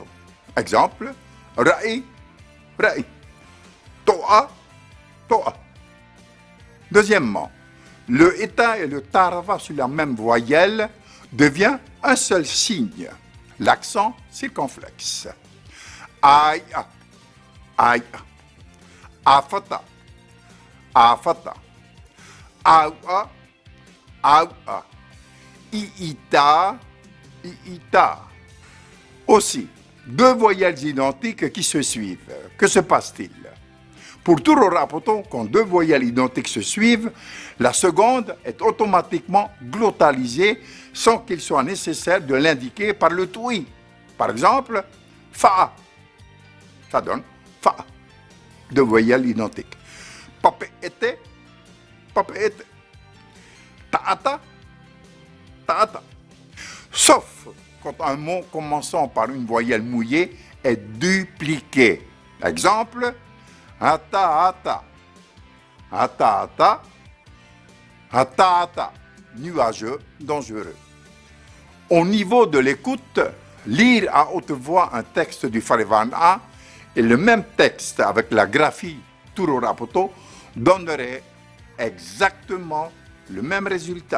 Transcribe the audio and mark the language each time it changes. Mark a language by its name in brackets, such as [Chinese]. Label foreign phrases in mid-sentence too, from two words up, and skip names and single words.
[French] Exemple, [Tahitian] Rai, Rai, Toa, Toa. [French] Deuxièmement, le Eta et le Tarava sur la même voyelle devient un seul signe, l'accent circonflexe. [Tahitian] Aïa, aïa, afata, afata, aua, aua, iita, iita. [French] Aussi, deux voyelles identiques qui se suivent. Que se passe-t-il? Pour Turo Rapoto, quand deux voyelles identiques se suivent, la seconde est automatiquement glottalisée sans qu'il soit nécessaire de l'indiquer par le toi. Par exemple, fa'a. Ça donne fa'a. Deux voyelles identiques. [Tahitian] Pape ete, ta'ata, ta'ata. [French] Sauf quand un mot commençant par une voyelle mouillée est dupliqué. Exemple, [Tahitian] ata ata, ata ata, ata ata, [French] nuageux, dangereux. Au niveau de l'écoute, lire à haute voix un texte du Farevana et le même texte avec la graphie Turo Rapoto donnerait exactement le même résultat.